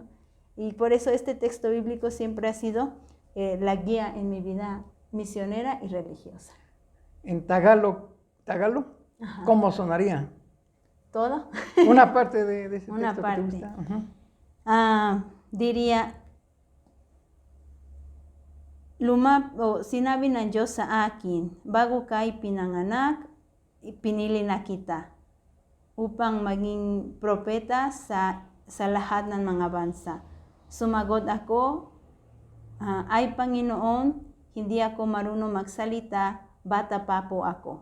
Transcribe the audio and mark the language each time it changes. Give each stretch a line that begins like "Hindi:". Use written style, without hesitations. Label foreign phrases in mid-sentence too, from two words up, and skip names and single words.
Spanish: Y por eso este texto bíblico siempre ha sido la guía en mi vida misionera y religiosa. En Tagalo, Ajá. ¿cómo sonaría? ¿Todo? Una parte de ese Una texto parte. que te gusta. Diría,
Filipino: Luma o sinabi ng Diyos sa akin, bago kay pinanganak, pinili na kita upang maging propeta sa lahat ng mga bansa. Sumagot ako Ay Panginoon, hindi ako marunong magsalita, bata pa po ako.